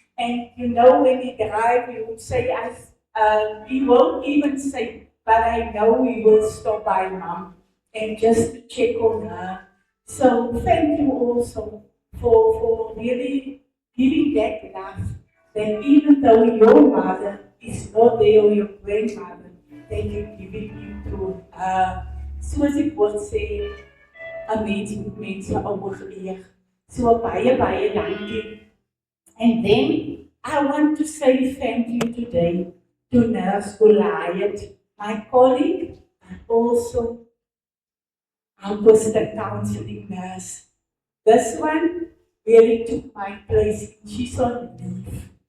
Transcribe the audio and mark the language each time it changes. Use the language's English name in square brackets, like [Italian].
[English] And you know, when he drive, he would say, he won't even say, but I know he will stop by Mom and just to check on her. So thank you also for really giving that love, that even though your mother is not there or your grandmother, that you're giving it to her. [Afrikaans] Soos ek word sê, 'n mens moet mense oorleef. So baie dankie. [English] And then I want to say thank you today to Nurse Goliath, my colleague, and also our Christian counseling nurse. This one really took my place. She's on leave.